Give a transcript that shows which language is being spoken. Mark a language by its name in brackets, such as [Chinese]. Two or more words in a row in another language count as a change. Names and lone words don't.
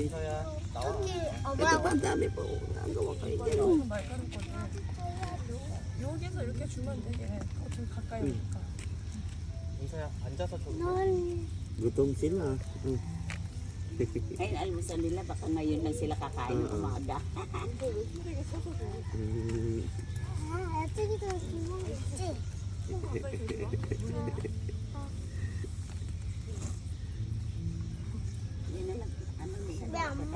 [Filipino] Ito pa, ang dami po. Nagawa kayo dyan. [Korean] 여기서 이렇게 주면 돼. 좀 가까이 오니까. 민서야 앉아서 줘. [Filipino] Gutom sila. Ay, almusal nila, baka ngayon lang sila kakain ng umaga. Yan na lang, ano nila.